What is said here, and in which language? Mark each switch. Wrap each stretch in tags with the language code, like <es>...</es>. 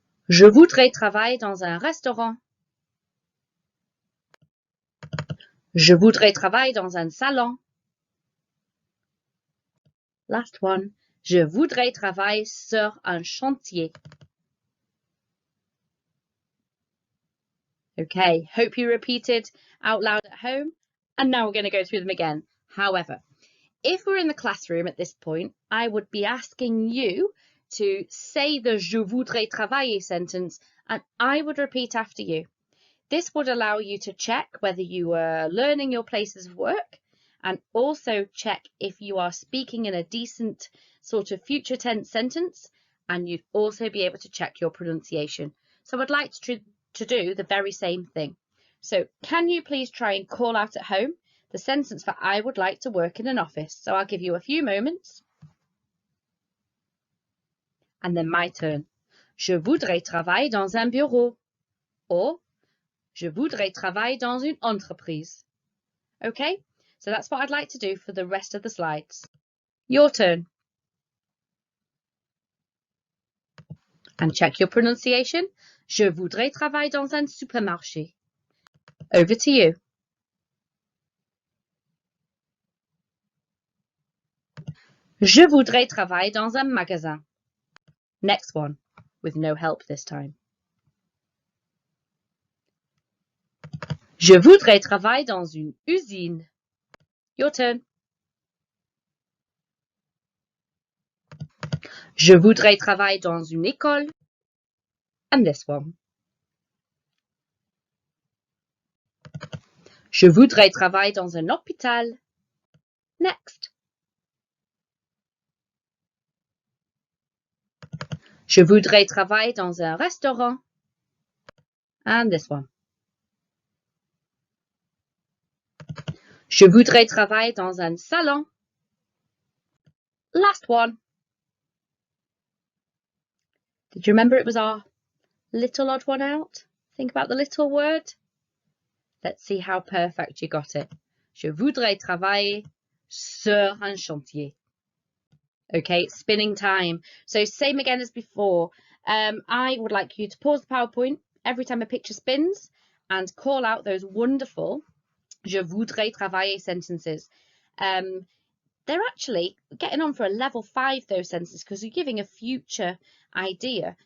<fr>Je voudrais travailler dans un restaurant. Je voudrais travailler dans un salon.</fr> <en>Last one.</en> <fr>Je voudrais travailler sur un chantier.</fr> <en>Okay, hope you repeated out loud at home. And now we're going to go through them again. However, if we're in the classroom at this point, I would be asking you to say the</en> <fr>je voudrais travailler</fr> <en>sentence and I would repeat after you. This would allow you to check whether you are learning your places of work and also check if you are speaking in a decent sort of future tense sentence, and you'd also be able to check your pronunciation. So I'd like to do the very same thing. So can you please try and call out at home the sentence for I would like to work in an office? So I'll give you a few moments. And then my turn.</en> <fr>Je voudrais travailler dans un bureau. Or je voudrais travailler dans une entreprise.</fr> <en>Okay, so that's what I'd like to do for the rest of the slides. Your turn. And check your pronunciation.</en> <fr>Je voudrais travailler dans un supermarché.</fr> <en>Over to you.</en> <fr>Je voudrais travailler dans un magasin.</fr> <en>Next one, with no help this time.</en> <fr>Je voudrais travailler dans une usine.</fr> <en>Your turn.</en> <fr>Je voudrais travailler dans une école.</fr> <en>And this one.</en> <fr>Je voudrais travailler dans un hôpital. Next. Je voudrais travailler dans un restaurant.</fr> <en>And this one.</en> <fr>Je voudrais travailler dans un salon.</fr> <en>Last one. Did you remember it was our little odd one out? Think about the little word. Let's see how perfect you got it.</en> <fr>Je voudrais travailler sur un chantier.</fr> <en>Okay, spinning time. So same again as before. I would like you to pause the PowerPoint every time a picture spins and call out those wonderful</en> <fr>je voudrais travailler</fr> <en>sentences. They're actually getting on for a level 5, those sentences, because you're giving a future idea.</en>